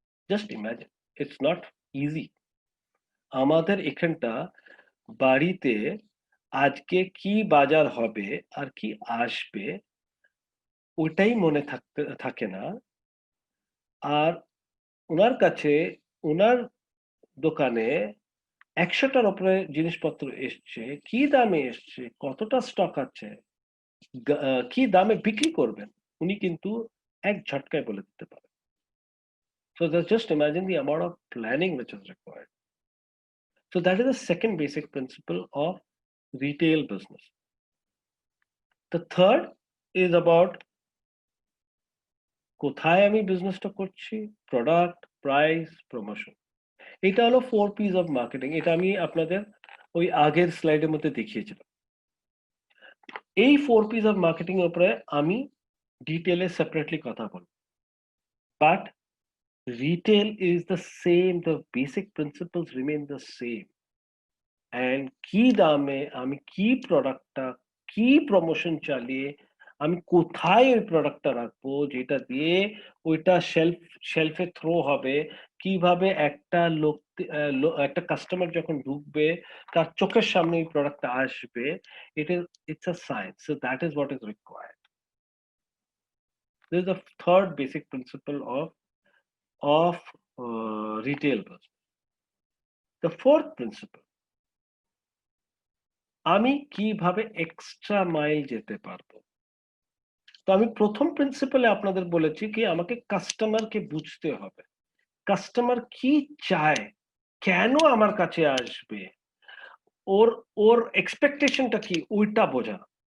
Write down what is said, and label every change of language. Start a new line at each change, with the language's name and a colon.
English: Just imagine, it's not easy.
Bangla: আমাদের এখানটা বাড়িতে আজকে কি বাজার হবে আর কি আসবে ওটাই মনে থাকে না, আর ওনার কাছে ওনার দোকানে 100টার উপরে জিনিসপত্র এসছে, কি দামে এসছে, কতটা স্টক আছে, কি দামে বিক্রি করবেন, উনি কিন্তু এক ঝটকায় বলে দিতে পারেন।
English: So just imagine the amount of planning which is required. So that is the second basic principle of retail business. The third is about
Bangla: কোথায় আমি বিজনেসটা করছি,
English: Product, price, promotion.
Bangla: এটা হলো 4 P's অফ মার্কেটিং। এটা আমি আপনাদের ওই আগের স্লাইডের মধ্যে দেখিয়েছিলাম। এই 4 P's অফ মার্কেটিং এর উপরে আমি ডিটেইলে সেপারেটলি কথা বলবো, but
English: retail is the same,
Bangla: the basic principles remain the same. And কি দামে আমি কি প্রোডাক্টটা কি প্রমোশন চালিয়ে আমি কোথায় ওই প্রোডাক্টটা রাখবো যেটা দিয়ে ওইটা শেলফে থ্রো হবে, কিভাবে একটা লোক একটা কাস্টমার যখন ঢুকবে তার চোখের সামনে এই প্রোডাক্টটা আসবে,
English: it's a science. So that is what is required. This is the third basic principle of retail business. The fourth principle,
Bangla: আমি কিভাবে এক্সট্রা মাইল যেতে পারবো। তো আমি প্রথম প্রিন্সিপালে আপনাদের বলেছি কি আমাকে কাস্টমারকে বুঝতে হবে, কাস্টমার কি চায়, কেন আমার কাছে আসবে, ওর ওর এক্সপেকটেশনটা কি ওইটা বোঝা।